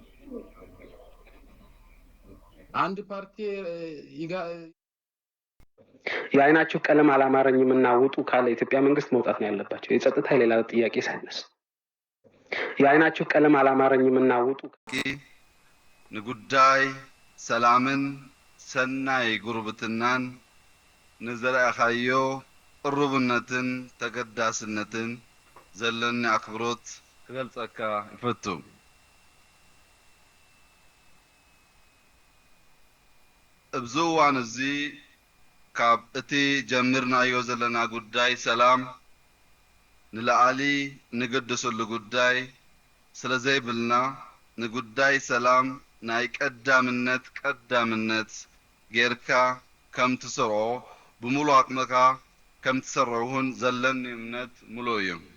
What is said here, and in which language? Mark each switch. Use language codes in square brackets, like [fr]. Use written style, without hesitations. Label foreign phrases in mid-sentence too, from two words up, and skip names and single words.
[am] አንድ ፓርቲ የአይናችሁ ቀለም አላማረኝም እና ውጡ ካለ ኢትዮጵያ መንግስት መውጣት ነው ያለባቸው። የጸጥታ ሌላ ጥያቄ ሳይነስ የአይናችሁ ቀለም አላማረኝም እና ውጡ [ti] ንጉዳይ ሰላምን ሰናይ ጉርብትናን ንዘራእኻዮ ቅሩብነትን ተገዳስነትን ዘለኒ አክብሮት ክገልጸካ ይፈቱ። ኣብዚ እዋን እዚ ካብ እቲ ጀሚርናዮ ዘለና ጉዳይ ሰላም ንላዕሊ ንገደሰሉ ጉዳይ ስለ ዘይብልና ንጉዳይ ሰላም ናይ ቀዳምነት ጌርካ ከም ትሰርዖ ብሙሉእ አቅምካ ከም ትሰርዑን ዘለኒ እምነት ሙሉእ እዩ።